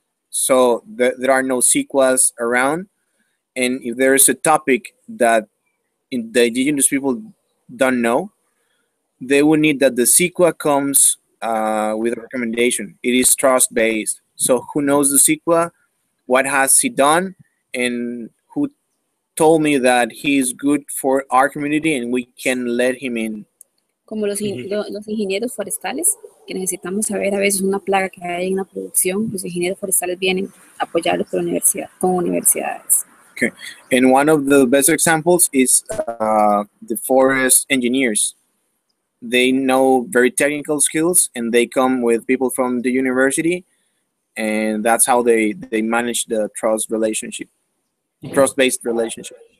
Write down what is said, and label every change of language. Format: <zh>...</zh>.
<en>So there are no Siquas around, and if there is a topic that the indigenous people don't know, they will need that the Siqua comes with a recommendation. It is trust based. So who knows the Siqua? What has he done? And who told me that he is good for our community and we can let him in?</en> <es>Como los ingenieros forestales, que necesitamos saber a veces una plaga que hay en una producción, los ingenieros forestales vienen a apoyarlos con universidades.</es> <en>Okay. And one of the best examples is the forest engineers. They know very technical skills and they come with people from the university, and that's how they manage the trust-based relationship.</en>